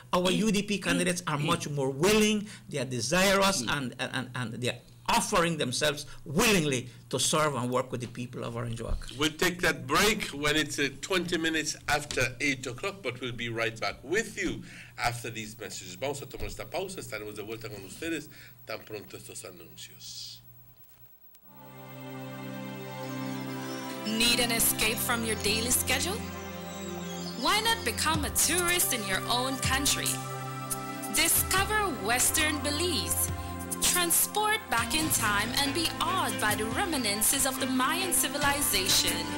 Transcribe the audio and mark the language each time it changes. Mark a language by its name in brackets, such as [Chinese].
[English] Our UDP candidates are much more willing, they are desirous, and they are offering themselves willingly to serve and work with the people of Orange Walk. We'll take that break when it's 20 minutes after 8 o'clock, but we'll be right back with you after these messages. [Spanish] Vamos a tomar esta pausa, estaremos de vuelta con ustedes tan pronto estos anuncios. [English] Need an escape from your daily schedule? Why not become a tourist in your own country? Discover Western Belize. Transport back in time and be awed by the reminiscences of the Mayan civilization.